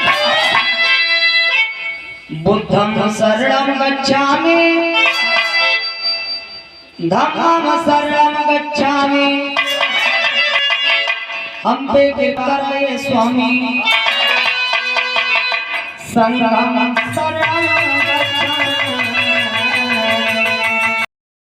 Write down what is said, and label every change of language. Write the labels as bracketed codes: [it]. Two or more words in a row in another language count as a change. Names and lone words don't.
[pi] बुद्धं शरणं गच्छामि, धम्मं शरणं गच्छामि। [hi] हम पे कृपा करे स्वामी, [pi] संघं शरणं